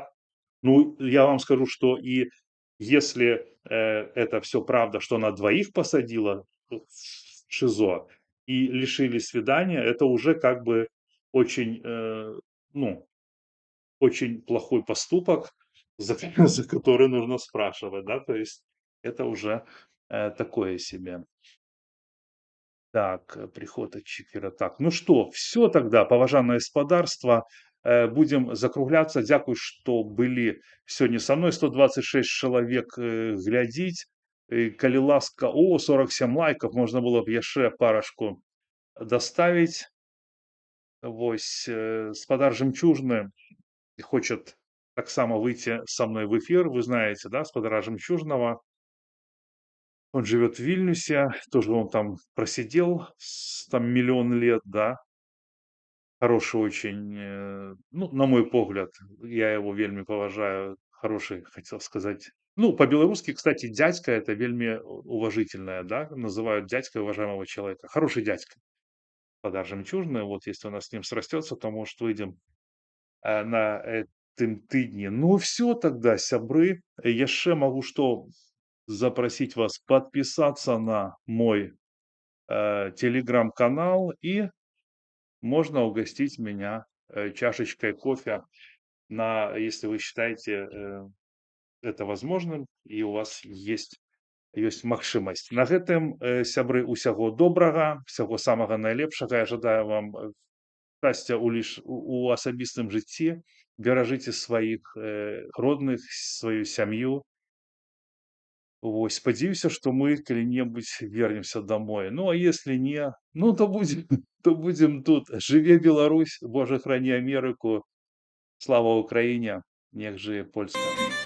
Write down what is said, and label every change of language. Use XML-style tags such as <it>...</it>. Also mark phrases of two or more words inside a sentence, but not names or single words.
<ru>Ну, я вам скажу, что и если это все правда, что она двоих посадила в ШИЗО и лишили свидания, это уже как бы очень, ну, очень плохой поступок, за, за который нужно спрашивать, да, то есть это уже такое себе. Так, приход от чефіра. Так, ну что, все тогда,</ru> <be>паважанае гаспадарства,</be> <ru>будем закругляться.</ru> <be>Дзякуй, што былі сёння са мной. 126 чалавек глядзіць. Калі ласка, 47 лайков, можна было б яшчэ парашку доставить. Вось, гаспадар</be> <ru>Жемчужны хочет таксама выйти со мной в эфир. Вы знаете, да, гаспадара Жемчужного. Он живет в Вильнюсе, тоже он там просидел там миллион лет, да. Хороший очень, ну, на мой погляд, я его</ru> <be>вельми поважаю,</be> <ru>хороший, хотел сказать. Ну, по-белорусски, кстати, дядька это вельми уважительное, да, называют дядькой уважаемого человека. Хороший дядька. Подар Жемчужный, вот если у нас с ним срастется, то, может, выйдем на этом тыдне. Ну, все тогда,</ru> <be>сябры.</be> <ru>Яшчэ могу что запросить вас подписаться на мой телеграм-канал, и можно угостить меня чашечкой кофе, если вы считаете это возможным и у вас есть магчымасць.</ru> <be>На гэтым, сябры, усяго добрага, всяго самага найлепшага. Я жадаю вам шчасця у асабістым жыцці. Беражыце сваіх родных, сваю сям'ю. Вось, спадзяюся, што мы калі-небудзь</be> <ru>вернемся домой. Ну, а если не, ну, то будем тут.</ru> <be>Жыве Беларусь,</be> <ru>Боже, храни Америку. Слава Украине,</ru> <be>нех жыве Польска.</be>